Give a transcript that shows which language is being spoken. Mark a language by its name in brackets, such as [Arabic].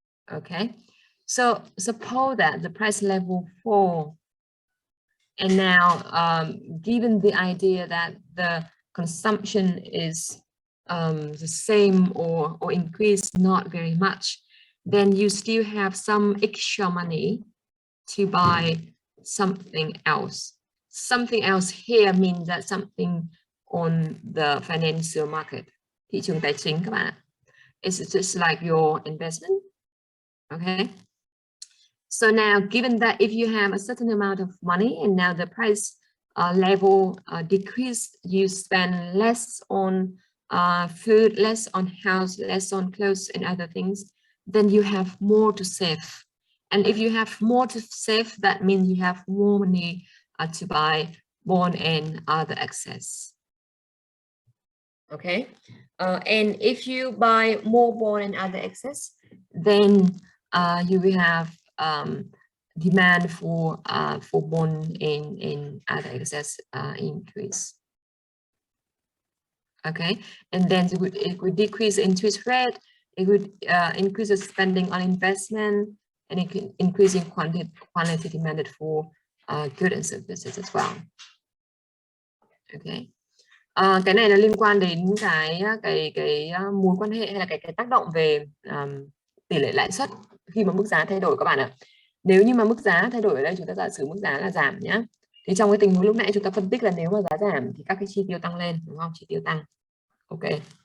[English] Okay, so suppose that the price level fall, and now given the idea that the consumption is the same or increased not very much, then you still have some extra money to buy something else. Something else here means that something on the financial market, [Vietnamese] thị trường tài chính các bạn ạ. [English] It's just like your investment. Okay. So now, given that if you have a certain amount of money and now the price level decreased, you spend less on food, less on house, less on clothes and other things, then you have more to save. And if you have more to save, that means you have more money to buy bond and other assets. Okay, and if you buy more bond and other assets, then you will have demand for bond and other assets increase. Okay, and then it would decrease interest rate. it would increase the spending on investment and increasing quantity demanded for goods and services as well. Okay. [Vietnamese] Cái này nó liên quan đến cái mối quan hệ hay là cái tác động về tỷ lệ lãi suất khi mà mức giá thay đổi các bạn ạ. Nếu như mà mức giá thay đổi ở đây, chúng ta giả sử mức giá là giảm nhá, thì trong cái tình huống lúc nãy chúng ta phân tích là nếu mà giá giảm thì các cái chi tiêu tăng lên, đúng không? Chi tiêu tăng. Ok.